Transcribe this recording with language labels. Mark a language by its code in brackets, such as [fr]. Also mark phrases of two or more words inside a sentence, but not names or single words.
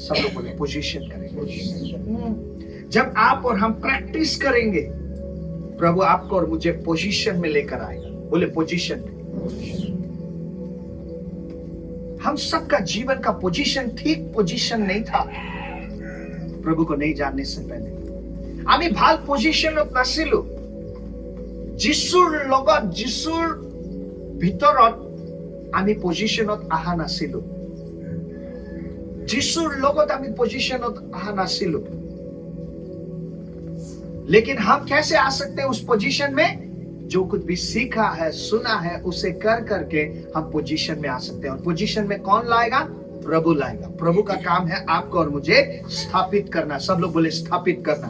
[hi] सब लोग बोले पोजीशन करेगा। जब आप और हम प्रैक्टिस करेंगे, प्रभु आपको और मुझे पोजीशन में लेकर आएगा। बोले पोजीशन। हम सबका जीवन का पोजीशन ठीक पोजीशन नहीं था प्रभु को नहीं जानने से पहले। [as] আমি ভাল পজিশনত নাছিলো। যিশুৰ লগত, যিশুৰ ভিতৰত আমি পজিশনত আহা নাছিলো। যিশুৰ লগত আমি পজিশনত আহা নাছিলো। [hi] लेकिन हम कैसे आ सकते हैं उस पोजीशन में? जो कुछ भी सीखा है, सुना है, उसे कर करके हम पोजीशन में आ सकते हैं। और पोजीशन में कौन लाएगा? प्रभु लाएगा। प्रभु का काम है आपको और मुझे स्थापित करना। सब लोग बोले स्थापित करना।